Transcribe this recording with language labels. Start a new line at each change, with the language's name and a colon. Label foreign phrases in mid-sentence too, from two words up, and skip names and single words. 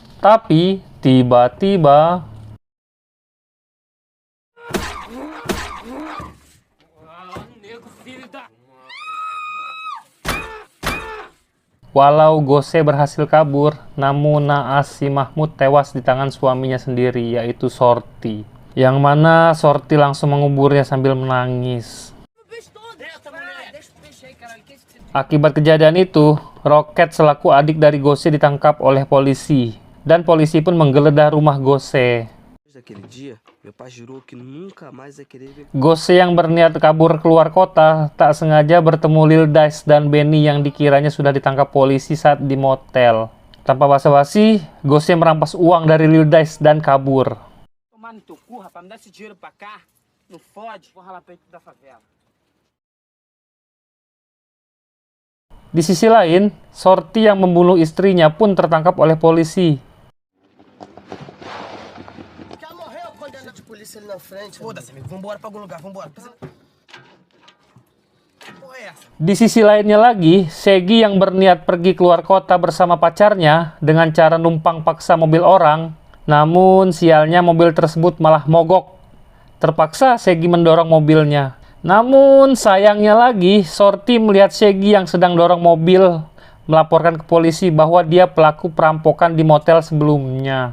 Indonesian: Tapi, tiba-tiba walau Gose berhasil kabur, namun naas si Mahmud tewas di tangan suaminya sendiri, yaitu Shorty. Yang mana Shorty langsung menguburnya sambil menangis. Akibat kejadian itu, Rocket selaku adik dari Gose ditangkap oleh polisi. Dan polisi pun menggeledah rumah Gose.
Portuguese: Daquele dia, meu pai jurou que nunca mais ia querer ver.
Indonesian: Gose yang berniat kabur keluar kota tak sengaja bertemu Lil Dice dan Benny yang dikiranya sudah ditangkap polisi saat di motel. Tanpa basa-basi, Gose merampas uang dari Lil Dice dan kabur.
Portuguese: Tomar no teu cu, rapaz, me dá esse dinheiro pra cá. Não fode, vou ralar peito da favela.
Indonesian: Di sisi lain, Shorty yang membunuh istrinya pun tertangkap oleh polisi.
Portuguese: Já morreu quando anda de polícia ali na frente. Foda-se, amigo, vambora pra algum lugar, vambora. Porra, é essa?
Indonesian: Di sisi lainnya lagi, Shaggy yang berniat pergi keluar kota bersama pacarnya dengan cara numpang paksa mobil orang. Namun sialnya mobil tersebut malah mogok. Terpaksa Shaggy mendorong mobilnya. Namun sayangnya lagi, Shorty melihat Shaggy yang sedang dorong mobil, melaporkan ke polisi bahwa dia pelaku perampokan di motel sebelumnya.